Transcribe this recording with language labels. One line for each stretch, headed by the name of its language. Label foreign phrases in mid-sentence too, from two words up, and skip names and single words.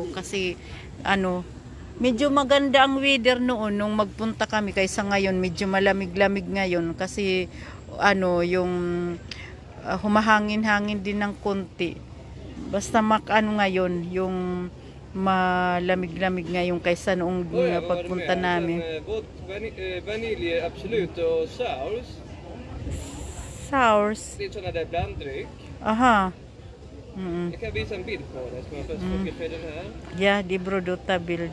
Filipino: Kasi, medyo maganda ang weather noon nung magpunta kami. Kaysa ngayon, medyo malamig-lamig ngayon. Kasi, yung humahangin-hangin din ng konti. Basta ngayon, yung malamig-lamig ngayon kaysa noong pagpunta namin.
Swedish: Vanilj, absolut och sours. Sours? Det är sådana där blanddryck. Aha. Jag kan visa en bild på det. Ska man först fotografera den här? Ja, det brodota bild.